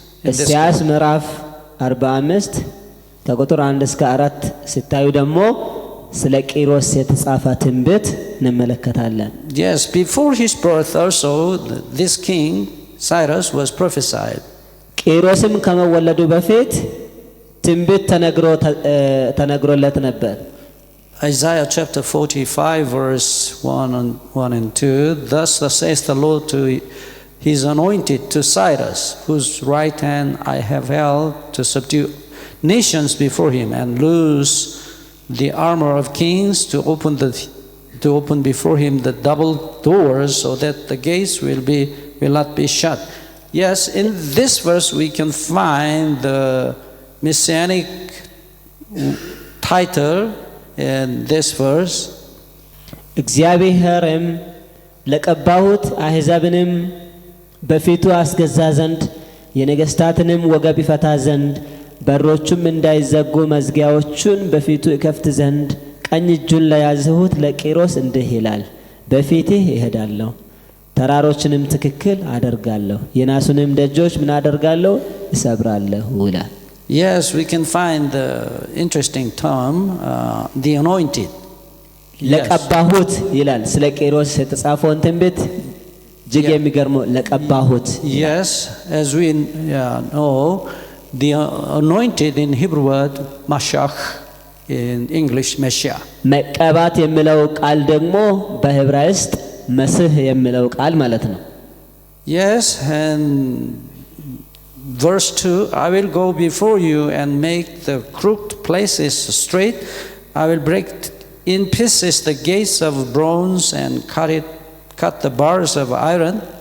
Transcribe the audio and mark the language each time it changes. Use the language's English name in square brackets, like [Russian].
[Amharic] ኢሳይያስ ምዕራፍ 45 ከቁጥር 1 እስከ 4 ሲታዩ ደግሞ ስለ ቂሮስ የተጻፈ ትንቢት እንመለከታለን። [English] Yes, before his birth also this king Cyrus was prophesied. [Amharic] ቂሮስም ከመወለዱ በፊት ትንቢት ተነግሮለት ነበር። [English] Isaiah chapter 45 verse 1 and 2, thus says the Lord to his anointed, to Cyrus, whose right hand I have held to subdue nations before him and loose the armor of kings, to open before him the double doors, so that the gates will not be shut. Yes, in this verse we can find the messianic title in this verse. [Amharic] እግዚአብሔርም ለቀባሁት አሕዛብንም በፊቱ አስገዛ ዘንድ የነገስታትንም ወገብ ይፈታ ዘንድ በሮቹም እንዳይዘጉ መዝጊያዎቹን በፊቱ ይከፍት ዘንድ ቀኝ እጁን ለያዝሁት ለቂሮስ እንዲህ ይላል፣ በፊትህ እሄዳለሁ፣ ተራሮችንም ትክክል አደርጋለሁ፣ የናሱንም ደጆች ምን አደርጋለሁ? እሰብራለሁ ይላል። [English] Yes, we can find the interesting term, the anointed. [Amharic] ለቀባሁት ይላል። ስለ ቂሮስ የተጻፈውን ትንቢት እጅግ የሚገርመው ለቀባሁት። [English] Yes, as we know, the anointed in Hebrew word Mashiach, in English Messiah. [Amharic] መቀባት የሚለው ቃል ደግሞ በዕብራይስጥ መሲህ የሚለው ቃል ማለት ነው። [English] Yes, and verse 2, I will go before you and make the crooked places straight. I will break in pieces the gates of bronze and cut the bars of iron.